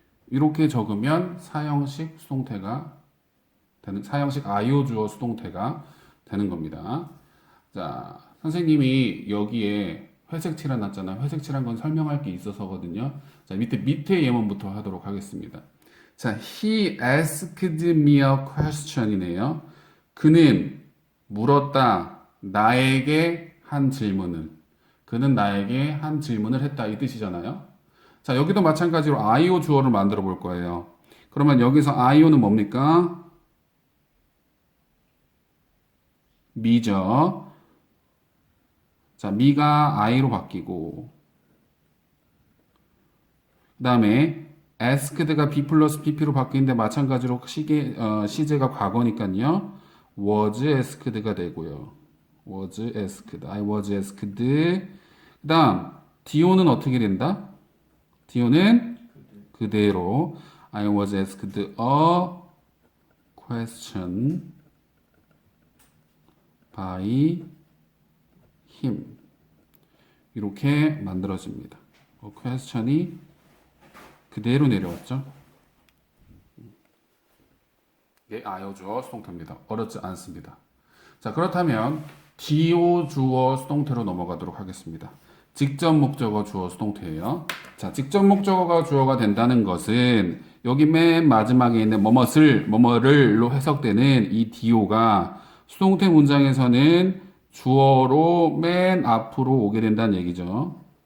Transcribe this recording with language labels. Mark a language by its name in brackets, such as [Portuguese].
[Korean] 이렇게 적으면 사형식 수동태가 되는 사형식 IO 주어 수동태가 되는 겁니다. 자, 선생님이 여기에 회색 칠한 놨잖아요. 회색 칠한 건 설명할 게 있어서거든요. 자, 밑에 예문부터 하도록 하겠습니다. [English] 자, he asked me a question이네요. [Korean] 그는 물었다. 나에게 한 질문을. 그는 나에게 한 질문을 했다. 이 뜻이잖아요. 자, 여기도 마찬가지로 IO 주어를 만들어 볼 거예요. 그러면 여기서 IO는 뭡니까? me죠. 자, me가 I로 바뀌고 그 다음에 asked가 be 플러스 pp로 바뀌는데 마찬가지로 시제가 과거니까요. was asked가 되고요. [English] was asked. I was asked. [Korean] 그 다음 do는 어떻게 된다? do는 그대로 [English] I was asked a question by him. [Korean] 이렇게 만들어집니다. question이 그대로 내려왔죠. 이게 아요 주어 수동태입니다. 어렵지 않습니다. 자, 그렇다면 do 주어 수동태로 넘어가도록 하겠습니다. 직접 목적어 주어 수동태예요. 자, 직접 목적어가 주어가 된다는 것은 여기 맨 마지막에 있는 뭐뭐를로 해석되는 이 do가 수동태 문장에서는 주어로 맨 앞으로 오게 된다는 얘기죠.